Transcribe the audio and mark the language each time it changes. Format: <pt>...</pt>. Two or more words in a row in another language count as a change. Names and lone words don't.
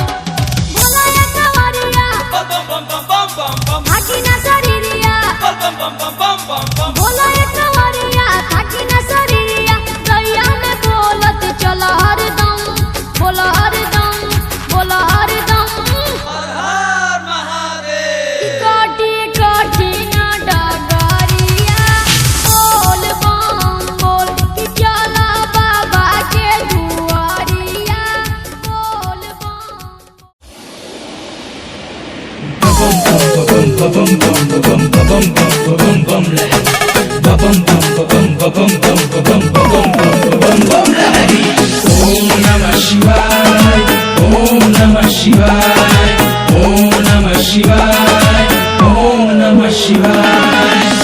<bho>भोला या कंवरिया थाकी ना शरीरिया, भोला या कंवरिया थाकी ना शरीरिया, गैया में बोलत चल हरदम, बोल हरदम, बोल हरदम। कोटि कठिन डगरिया बोल बम बोल कि चला बाबा के दुआरिया बोल बम।</bho> <sa>ओम् नमः शिवाय, ओम् नमः शिवाय, ओम् नमः शिवाय, ओम् नमः शिवाय.</sa>